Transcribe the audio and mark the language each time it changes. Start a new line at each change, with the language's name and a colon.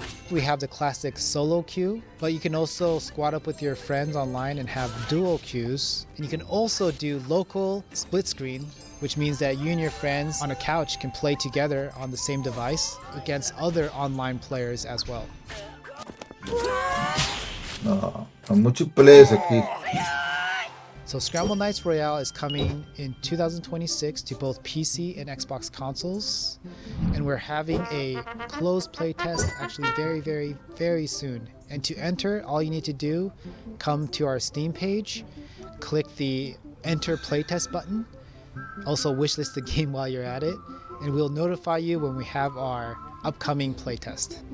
English: We have the classic solo queue, but you can also squad up with your friends online and have dual queues. And you can also do local split screen, which means that you and your friends on a couch can play together on the same device against other online players as well.
Portuguese: Ah, é multiplayer isso aqui.
English: So Scramble Knights Royale is coming in 2026 to both PC and Xbox consoles, and we're having a closed playtest actually very soon. And to enter, all you need to do, come to our Steam page, click the Enter Playtest button, also wishlist the game while you're at it, and we'll notify you when we have our upcoming playtest.